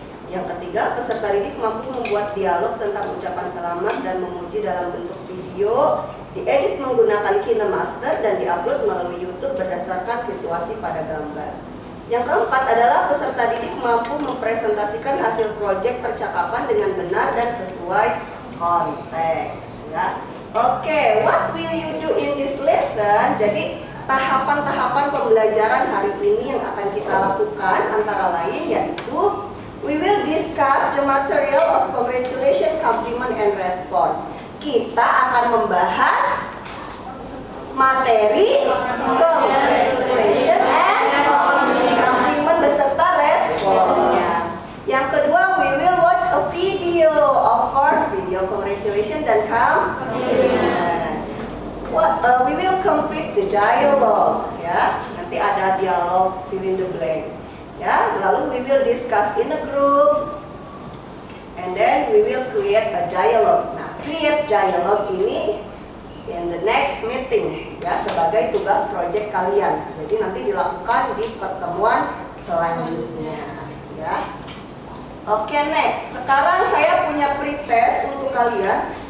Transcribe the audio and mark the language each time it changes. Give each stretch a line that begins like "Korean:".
Indonesian: Yang ketiga, peserta didik mampu membuat dialog tentang ucapan selamat dan memuji dalam bentuk video, diedit menggunakan KineMaster, dan diupload melalui YouTube berdasarkan situasi pada gambar. Yang keempat adalah peserta didik mampu mempresentasikan hasil proyek percakapan dengan benar dan sesuai konteks ya.
English: Oke, what will you do in this lesson?
Indonesian: Jadi tahapan-tahapan pembelajaran hari ini yang akan kita lakukan antara lain yaitu
English: we will discuss the material of congratulation, compliment, and response.
Indonesian: Kita akan membahas materi congratulation and compliment beserta responnya. Yang kedua,
English: we will watch a video, of course, video congratulation dan compliment. We will complete the dialogue, ya.
Indonesian: Nanti ada dialog
English: fill in the blank, ya.
Indonesian: Lalu
English: we will discuss in a group, and then we will create a dialogue.
Indonesian: Nah, create dialogue ini
English: in the next meeting
Indonesian: ya sebagai tugas proyek kalian. Jadi nanti dilakukan di pertemuan selanjutnya ya. Oke, next. Sekarang saya punya pretest untuk kalian.